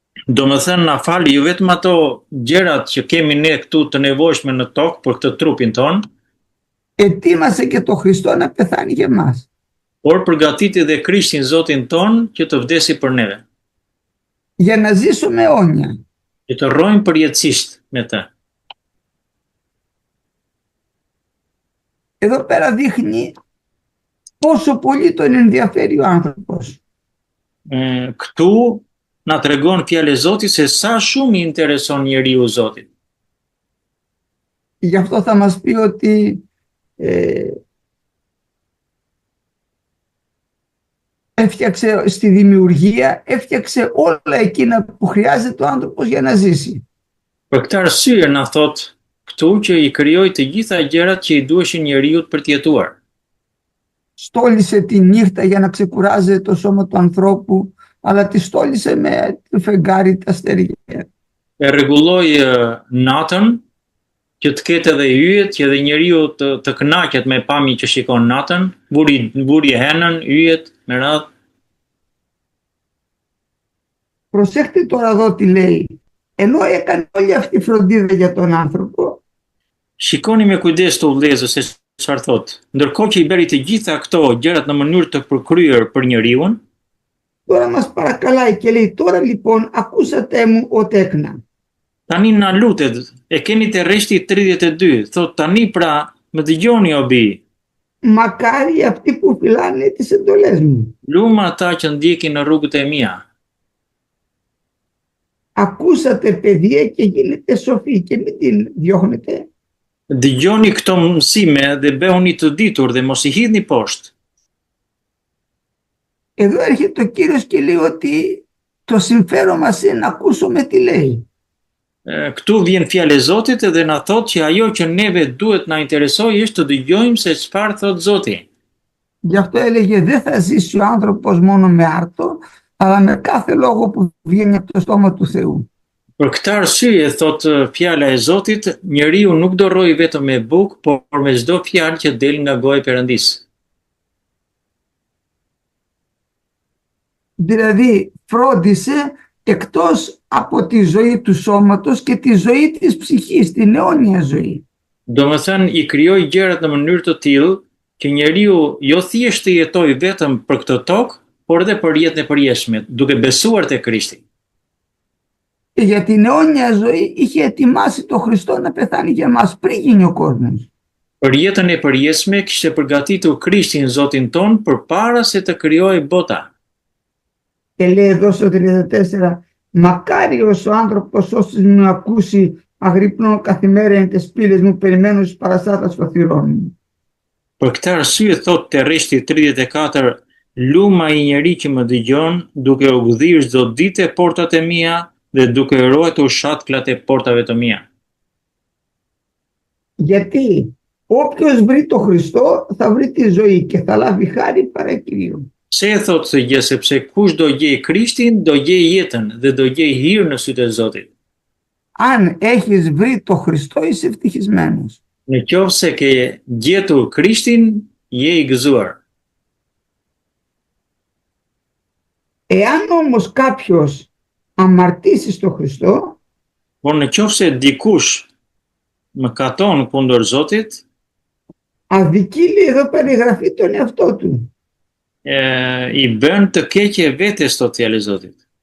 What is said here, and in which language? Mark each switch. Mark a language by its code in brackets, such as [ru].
[sq] Do më thënë na fali jo vetëm ato gjërat që kemi ne këtu të nevojshme në tokë për këtë trupin ton, [el] ετοίμασε και το Χριστό να πεθάνει για μας. [sq] por përgatiti dhe Krishtin Zotin ton që të vdesi për neve, [el] Για να ζήσουμε αιώνια. [sq] që të rrojmë përjetësisht me të. [el] Εδώ πέρα δείχνει πόσο πολύ τον ενδιαφέρει ο άνθρωπος. [sq] Këtu na tregon fjalë e Zotit se sa shumë I intereson njeriu Zotit. [el] Γι' αυτό θα μας πει ότι έφτιαξε στη δημιουργία, έφτιαξε όλα εκείνα που χρειάζεται ο άνθρωπος για να ζήσει. [sq] Për këtë arsye na thot këtu që I krijoi të gjitha gjërat që I duheshin njeriu për të jetuar. [el] Στόλισε τη νύχτα για να ξεκουράζει το σώμα του ανθρώπου, αλλά τη στόλισε με το φεγγάρι τα αστέρια. [sq] E rregulloi natën që të ketë edhe yjet, që edhe njeriu të kënaqet me pamjen që shikon natën, mburi henën, yjet me radhë. [el] Προσέχτε τώρα εδώ τι λέει. Ενώ έκανε όλη αυτή η φροντίδα για τον άνθρωπο, [sq] Shikoni me kujdes të vëllezër se çfarë thot. Ndërkohë që I bëri të gjitha këto gjërat në mënyrë të përkryer për njeriun, [el] τώρα μας παρακαλάει και λέει τώρα λοιπόν ακούσατε μου ότι έκνα. [sq] tani na lutet, e keni te rreshti 32, thot tani pra më dëgjoni o bi, [el] Μακάρι αυτοί που φυλάνε τις εντολές μου. [sq] luma ata që ndjekin në rrugët e mia. [el] Ακούσατε παιδεία και γίνετε σοφοί και μην την διώχνετε. [sq] Dëgjoni këto mësime dhe bëhuni të ditur dhe mos I hidhni poshtë. [el] Εδώ έρχεται ο Κύριος και λέει ότι το συμφέρον μας είναι να ακούσουμε τι λέει. [sq] Këtu vjen fjalë e Zotit dhe na thot që ajo që neve duhet na interesojë është të dëgjojmë se çfarë thot Zoti. [el] Γι' αυτό έλεγε δεν θα ζήσει ο άνθρωπος μόνο με άρτο, αλλά με κάθε λόγο που βγαίνει από το στόμα του Θεού. [sq] Për këtë arsye, thot fjala e Zotit, njeriu nuk do rrojë vetëm me bukë, por me çdo fjalë që del nga goja e Perëndisë. [el] Δηλαδή φρόντισε εκτός από τη ζωή του σώματος και τη ζωή της ψυχής, την αιώνια ζωή. [sq] Domethënë I krijoi gjërat në mënyrë të tillë që njeriu jo thjesht të jetojë vetëm për këtë tokë, por edhe për jetën e përjetshme, duke besuar te Krishti. [el] Και για την αιώνια ζωή είχε ετοιμάσει το Χριστό να πεθάνει για μας πριν γίνει ο κόσμος. [sq] Për jetën e përjetshme kishte përgatitur Krishtin Zotin ton përpara se të krijojë bota. [el] Και λέει εδώ στο 34, μακάριος ο άνθρωπος όσοι μου ακούσει αγρυπνώ καθημέρα εν τες πύλες μου περιμένω στις παραστάτας των θυρών μου. [sq] Për këtë arsye thot te rreshti 34, luma I njeri që më dëgjon, duke u gdhirë çdo ditë portat e mia dhe duke ruajtur shatklat e portave të mia. [el] Γιατί όποιος βρει το Χριστό θα βρει τη ζωή και θα λάβει χάρη παρά Κυρίου. [sq] Se e thot se gjë sepse kush do gjej Krishtin, do gjej jetën dhe do gjej hir në sytë e Zotit. [el] Αν έχεις βρει το Χριστό είσαι ευτυχισμένος. [sq] Në qoftë se ke gjetur Krishtin, je I gëzuar. [el] Εάν όμως κάποιος αμαρτήσει στο Χριστό, [sq] Por në qoftë se dikush mëkaton kundër Zotit, [el] αδικεί λέει εδώ περιγραφεί τον εαυτό του. [sq] I bën të keqe vetes thot fjalë e Zotit.